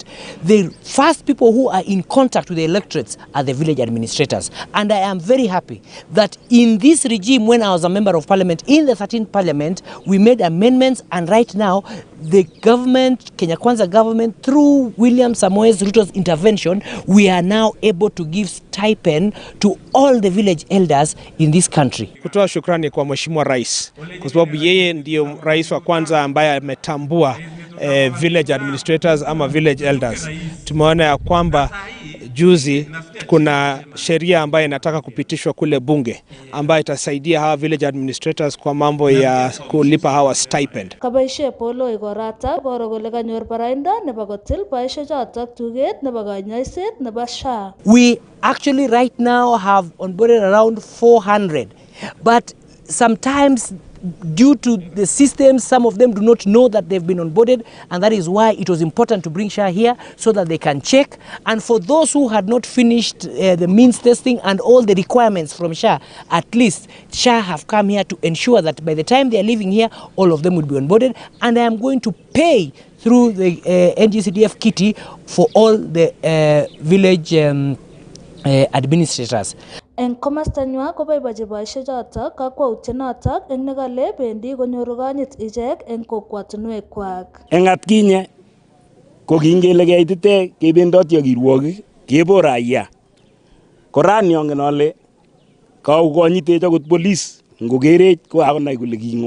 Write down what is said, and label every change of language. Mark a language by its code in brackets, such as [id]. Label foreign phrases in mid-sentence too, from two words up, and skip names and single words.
[en] The first people who are in contact with the electorates are the village administrators, and I am very happy that in this regime, when I was a member of parliament, in the 13th parliament, we made amendments, and right now the government, Kenya Kwanza government, through William Samoei Ruto's intervention, we are now able to give stipend to all the village elders in this country. [sw] Kutoa shukrani kwa Mheshimiwa Rais kwa sababu yeye ndio rais wa kwanza ambaye ametambua [en] village administrators [sw] ama [en] village elders. [sw] Tumeona ya kwamba juzi kuna sheria ambayo inataka kupitishwa kule bunge ambayo itasaidia hawa [en] village administrators [sw] kwa mambo ya kulipa hawa stipend. [kln] Kabaishe polo igorata boro kole kanyor baraindo nebo kotil boisiechotok tuget nebo konyoiset nebo SHA. [en] We actually right now have onboarded around 400, but sometimes due to the system, some of them do not know that they've been onboarded, and that is why it was important to bring SHA here so that they can check. And for those who had not finished the means testing and all the requirements from SHA, at least SHA have come here to ensure that by the time they are leaving here, all of them will be onboarded. And I am going to pay through the NGCDF kitty for all the village administrators. [kln] En komastanywa koboibochi boisiechotok kakwautienotok eng nekale bendi konyoru konyit ichek eng kokwatunwekwak. Eng atkinye ko kingele keitite kebendoti ak kirwogik kebor raia. Korani angen ale kaukonyitech akot police ngokerech ko akonai kole kingo.